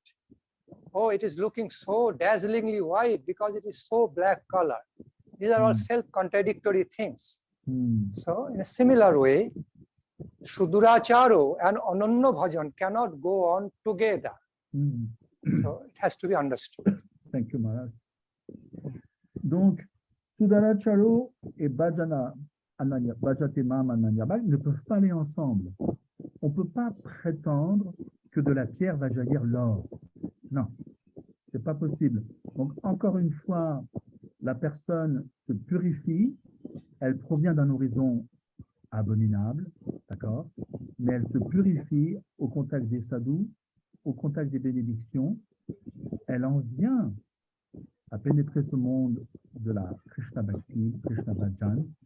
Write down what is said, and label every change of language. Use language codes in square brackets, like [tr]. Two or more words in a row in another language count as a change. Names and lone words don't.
[en] Oh, it is looking so dazzlingly white because it is so black color. These are all self-contradictory things. So in a similar way, duracharo and [sa] ananya bhajan [en] cannot go on together. So it has to be understood. Thank you, Maharaj. [fr] Donc, duracharo et [sa] bhajana ananya, bhajatemam ananyabhak [fr] ne peuvent pas aller ensemble. On ne peut pas prétendre que de la pierre va jaillir l'or. Non, c'est pas possible. Donc, encore une fois, la personne se purifie, elle provient d'un horizon abominable, d'accord, mais elle se purifie au contact des sadhus, au contact des bénédictions, elle en vient à pénétrer ce monde de la Krishna Bhakti, Krishna Bhajan.